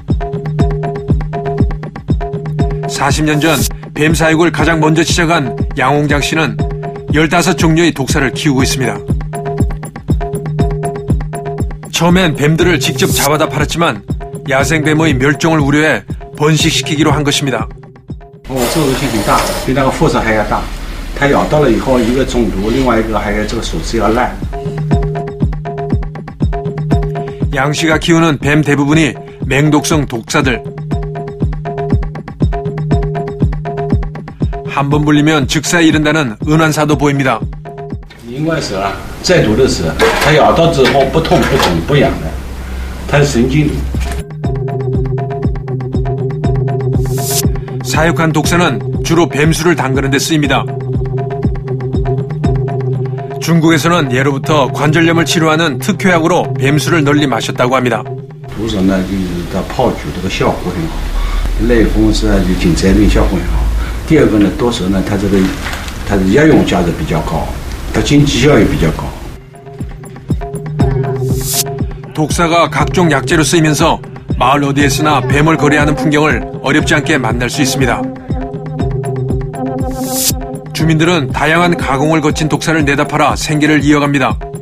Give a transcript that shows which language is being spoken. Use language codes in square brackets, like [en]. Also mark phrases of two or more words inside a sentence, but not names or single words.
[ko] 40년 전 뱀 사육을 가장 먼저 시작한 양홍장 씨는 15종류의 독사를 키우고 있습니다. 처음엔 뱀들을 직접 잡아다 팔았지만 야생뱀의 멸종을 우려해 번식시키기로 한 것입니다. [zh] 这个性挺大，比那个辐射还要大。它咬到了以后，一个中毒，另外一个还有这个手指要烂。 [ko] 양 씨가 키우는 뱀 대부분이 맹독성 독사들. 한 번 물리면 즉사에 이른다는 은환사도 보입니다. [zh] 银冠蛇啊，再毒的蛇，它咬到之后不痛不肿不痒的，它是神经。 [ko] 사육한 독사는 주로 뱀수를 담그는 데 쓰입니다. 중국에서는 예로부터 관절염을 치료하는 특효약으로 뱀수를 널리 마셨다고 합니다. [zh] 毒蛇呢，就是它泡酒这个效果很好，类风湿啊就紧张力效果很好。第二个呢，毒蛇呢，它的药用价值比较高，它经济效益比较高。 [ko] 독사가 각종 약재로 쓰이면서 마을 어디에서나 뱀을 거래하는 풍경을 어렵지 않게 만날 수 있습니다. 주민들은 다양한 가공을 거친 독사를 내다 팔아 생계를 이어갑니다.